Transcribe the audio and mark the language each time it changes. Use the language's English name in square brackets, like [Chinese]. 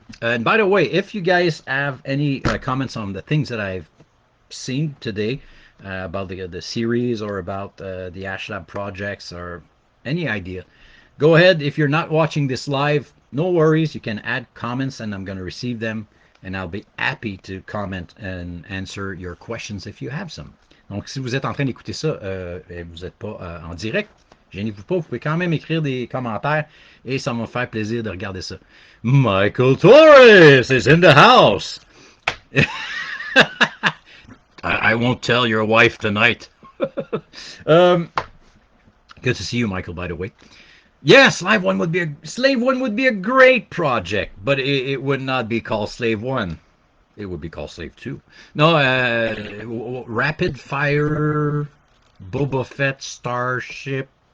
[English] And by the way, if you guys have any comments on the things that I've seen today about the series or about the Ashlab projects or any idea, go ahead. If you're not watching this live, no worries. You can add comments and I'm going to receive them. And I'll be happy to comment and answer your questions if you have some. [French] Donc, si vous êtes en train d'écouter ça et vous n'êtes pas en direct, gênez-vous pas, vous pouvez quand même écrire des commentaires et ça va me faire plaisir de regarder ça. [English] Michael Torres is in the house. I won't tell your wife tonight. um, good to see you, Michael. By the way, yeah, Slave One would be a great project, but it would not be called Slave One. It would be called Slave Two. No, Rapid Fire Boba Fett Starship.